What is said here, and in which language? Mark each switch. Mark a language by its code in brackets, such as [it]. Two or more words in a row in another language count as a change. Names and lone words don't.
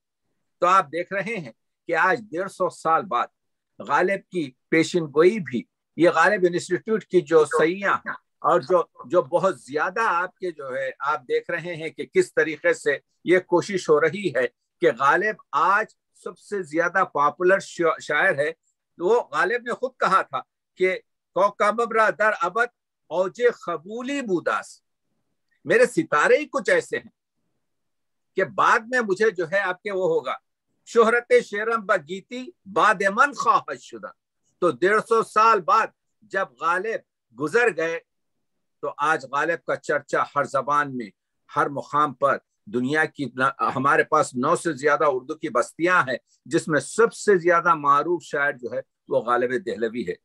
[ur] تو آپ دیکھ رہے ہیں کہ آج 150 سال بعد غالب کی پیشن گوئی بھی، یہ غالب انسٹیٹیوٹ کی جو سیاں ہیں اور جو بہت زیادہ آپ کے جو ہے آپ دیکھ رہے ہیں کہ کس طریقے سے یہ کوشش ہو رہی ہے کہ غالب آج سب سے زیادہ پاپولر شاعر ہے. وہ غالب نے خود کہا تھا کہ [fa] کوکبرا در ابد اوج قبولی بوداس، [ur] میرے ستارے ہی کچھ ایسے ہیں کہ بعد میں مجھے جو ہے آپ کے وہ ہوگا [fa] شہرت شیرم بگیتی بعد من خواہش شدہ. [ur] تو 150 سال بعد جب غالب گزر گئے تو آج غالب کا چرچا ہر زبان میں، ہر مقام پر. دنیا کی ہمارے پاس 9 سے زیادہ اردو کی بستیاں ہیں جس میں سب سے زیادہ معروف شاعر جو ہے وہ غالب دہلوی ہے.